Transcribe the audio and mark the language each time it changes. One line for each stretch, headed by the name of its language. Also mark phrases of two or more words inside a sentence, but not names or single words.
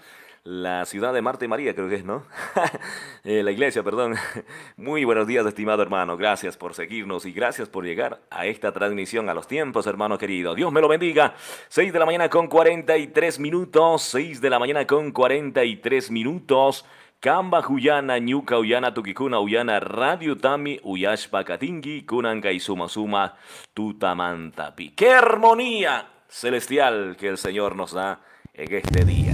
Spanish: La ciudad de Marta y María, creo que es, ¿no? La iglesia, perdón. Muy buenos días, estimado hermano. Gracias por seguirnos y gracias por llegar a esta transmisión a los tiempos, hermano querido. Dios me lo bendiga. 6 de la mañana con 43 minutos. 6 de la mañana con 43 minutos.
Quechua: Kamba Huyana, Ñuka Uyana, Tukikuna Uyana, Radio Tami, Uyashpa Katingi, Kunanka y Suma Tutamantapi.
Spanish: ¡Qué armonía celestial que el Señor nos da en este día!